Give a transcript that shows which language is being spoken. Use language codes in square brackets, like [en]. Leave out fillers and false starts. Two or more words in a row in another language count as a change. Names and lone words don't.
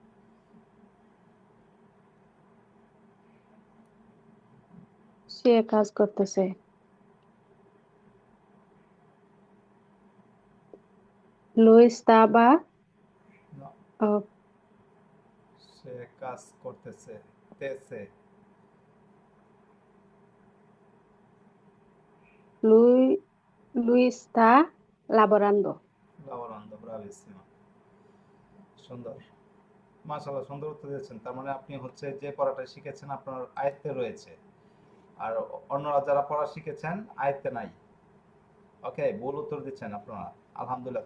[bn] সে কাজ করতেছে। [it] Lui stava [bn] না, uh, সে কাজ করতেছে তেছে [it] lui lui sta lavorando. [bn] লাবরান্দো। ব্রাভিসিমা, সুন্দর। মাশাআল্লাহ, সুন্দর উত্তর দিয়েছেন। তার মানে আপনি হচ্ছে যে পড়াটা শিখেছেন আপনার আয়ত্তে রয়েছে, আর অন্যরা যারা পড়া শিখেছেন আয়ত্তে নাই। ওকে, ভুল উত্তর দিচ্ছেন আপনারা। আলহামদুলিল্লাহ।